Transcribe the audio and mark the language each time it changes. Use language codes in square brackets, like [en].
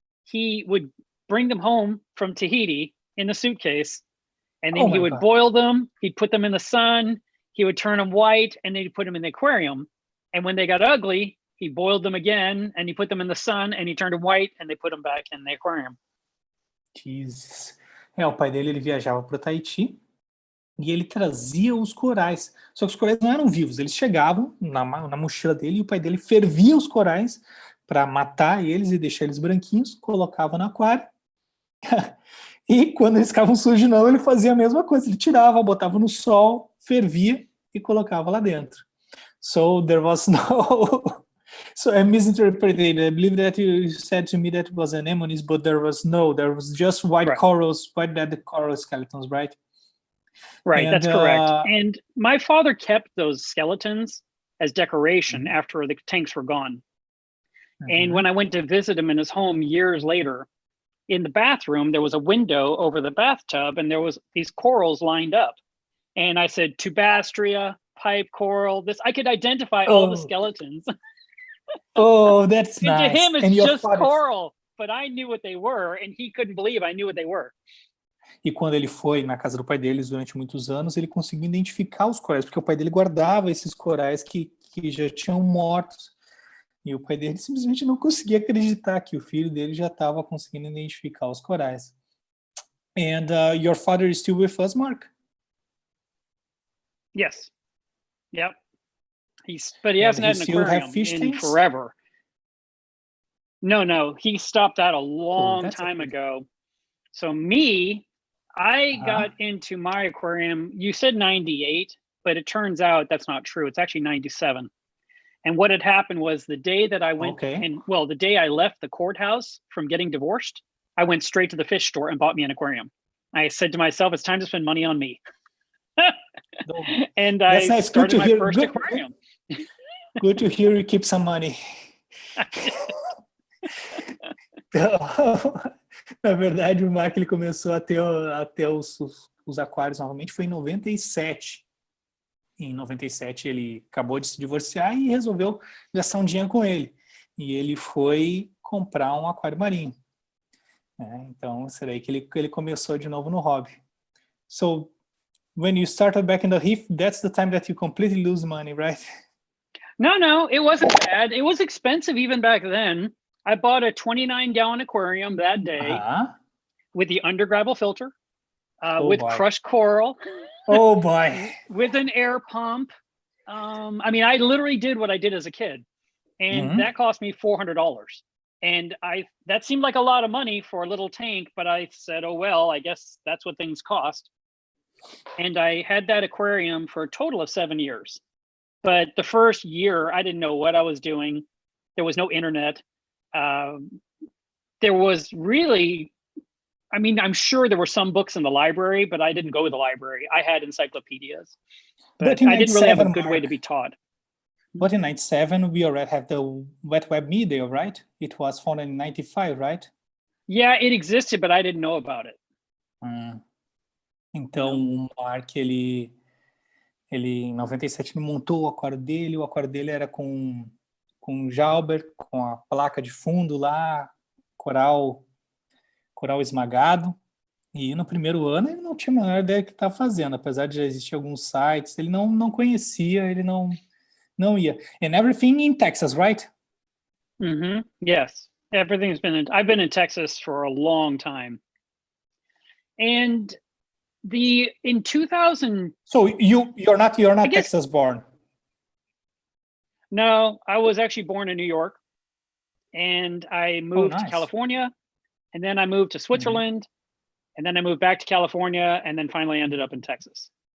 [en] He would bring them home from Tahiti in a suitcase, and then he would boil them. He'd put them in the sun. He would turn them white, and then he'd put them in the aquarium. And when they got ugly, he boiled them again, and he put them in the sun, and he turned them white, and they put them back in the aquarium. Jesus. [pt] O pai dele, ele viajava para o Tahiti e ele trazia os corais. Só que os corais não eram vivos, eles chegavam na mochila dele e o pai dele fervia os corais para matar eles e deixar eles branquinhos, colocava no aquário. E quando eles ficavam sujos não, ele fazia a mesma coisa. Ele tirava, botava no sol, fervia e colocava lá dentro. [en] So there was no... So I misinterpreted. I believe that you said to me that it was anemones, but there was just white corals, white dead coral skeletons, right? Right, that's correct. And my father kept those skeletons as decoration after the tanks were gone. And when I went to visit him in his home years later, in the bathroom, there was a window over the bathtub, and there was these corals lined up. And I said, Tubastria, pipe coral, I could identify all the skeletons. Oh, that's and nice. To him, it's just coral, but I knew what they were, and he couldn't believe I knew what they were. [pt] E quando ele foi na casa do pai deles durante muitos anos, ele conseguiu identificar os corais, porque o pai dele guardava esses corais que já tinham mortos. E o pai dele simplesmente não conseguia acreditar que o filho dele já estava conseguindo identificar os corais. [en] And your father is still with us, Mark? Yes. Yep. But he hasn't had an aquarium in forever. No. He stopped that a long time ago. So I got into my aquarium, you said 98, but it turns out that's not true. It's actually 97. And what had happened was the day that I went, the day I left the courthouse from getting divorced, I went straight to the fish store and bought me an aquarium. I said to myself, it's time to spend money on me. And I started my first aquarium. Good to hear you keep some money. [pt] Então, na verdade, o Mark ele começou a ter os aquários novamente foi em 97. Em 97 ele acabou de se divorciar e resolveu gastar um dinheiro com ele. E ele foi comprar um aquário marinho. Então, será aí que ele começou de novo no hobby. [en] So, when you started back in the Reef, that's the time that you completely lose money, right? No, it wasn't bad. It was expensive even back then. I bought a 29-gallon aquarium that day with the undergravel filter, with crushed coral. Oh boy. With an air pump. I mean, I literally did what I did as a kid, and that cost me $400. And that seemed like a lot of money for a little tank, but I said, oh, well, I guess that's what things cost. And I had that aquarium for a total of 7 years. But the first year, I didn't know what I was doing. There was no internet. There was really, I mean, I'm sure there were some books in the library, but I didn't go to the library. I had encyclopedias. But I didn't really have a good way to be taught. But in 97, we already have the wet web media, right? It was founded in 95, right? Yeah, it existed, but I didn't know about it. [pt] Então, o Mark, ele em 97 ele montou o aquário dele era com Jauber, com a placa de fundo lá, coral esmagado. E no primeiro ano ele não tinha a menor ideia do que estava fazendo, apesar de já existir alguns sites, ele não conhecia, ele não ia. [en] And everything in Texas, right? Yes, everything's I've been in Texas for a long time. And in 2000. So you're not Texas born? No, I was actually born in New York, and I moved to California, and then I moved to Switzerland, and then I moved back to California, and then finally ended up in Texas.